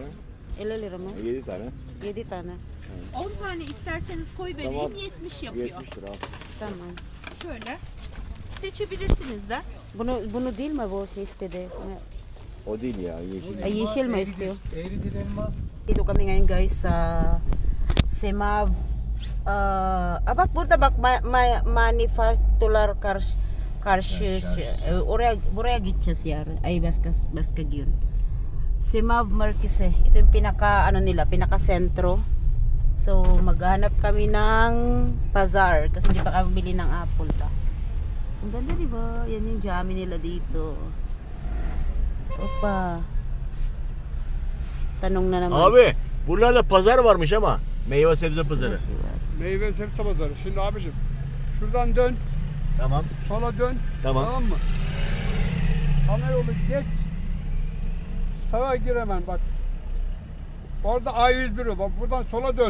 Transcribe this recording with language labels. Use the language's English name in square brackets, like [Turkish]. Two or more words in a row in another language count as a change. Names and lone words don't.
[Turkish] ya. 50 lira mı? 7 tane. 7 tane. 10 tane isterseniz koy vereyim. Tamam. 70 yapıyor. 70 lira al. Tamam. Şöyle. Seçebilirsiniz de. Bunu değil mi bu şey istedi? O değil ya yeşil. Ay, yeşil mi istiyor? Eğri dil elma. [Filipino] Dito kami ngayon guys sa Semav. [Turkish] Bak burada bak manufacturer karşı buraya gideceğiz yarın. Ay başka gün. Semav Marquise. [Filipino] Ito yung pinaka ano nila, pinaka sentro. So maghanap kami ng bazaar kasi hindi pa kami bili ng apple pa. Ang ganda, di ba? Yan yung jammie nila dito. Opa. Tanong na naman. [Turkish] Abi buralarda pazar varmış ama. Meyve sebze pazarı. Meyve sebze pazarı. Şimdi abicim şuradan dön. Tamam. Sola dön. Tamam. mı? Ana yolu geç. Sağa gir hemen bak. Orada A101 o. Bak buradan sola dön.